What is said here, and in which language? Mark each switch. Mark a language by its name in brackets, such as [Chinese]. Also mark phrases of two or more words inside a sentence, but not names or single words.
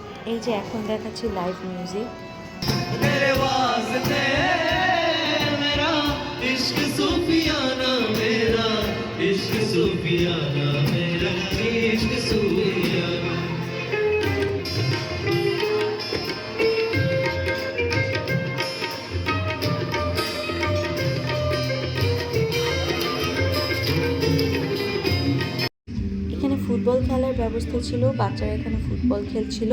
[Bangla] এই যে এখন দেখাচ্ছি [English] live music. [Hindi] तेरे वास्ते मेरा इश्क सूफियाना मेरा इश्क सूफियाना मेरा इश्क सूफियाना [Bangla] এখানে ফুটবল খেলার ব্যবস্থা ছিল, বাচ্চারা এখানে ফুটবল খেলছিল।